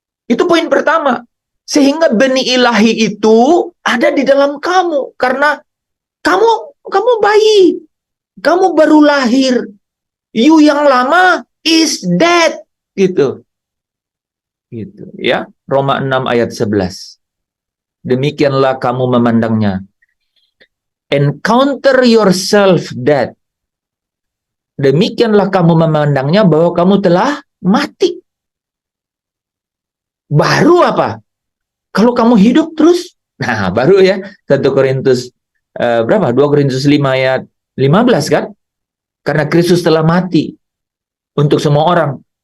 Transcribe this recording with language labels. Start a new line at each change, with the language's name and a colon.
Indonesian: Itu poin pertama. Sehingga benih ilahi itu ada di dalam kamu, karena kamu bayi, kamu baru lahir.
English: You
Indonesian: yang lama
English: is dead,
Indonesian: gitu. Gitu, ya. Roma 6 ayat 11. Demikianlah kamu memandangnya.
English: Encounter yourself dead.
Indonesian: Demikianlah kamu memandangnya bahwa kamu telah mati. Baru apa? Kalau kamu hidup terus, nah baru ya 1 Korintus 2 Korintus 5 ayat 15, kan? Karena Kristus telah mati untuk semua orang.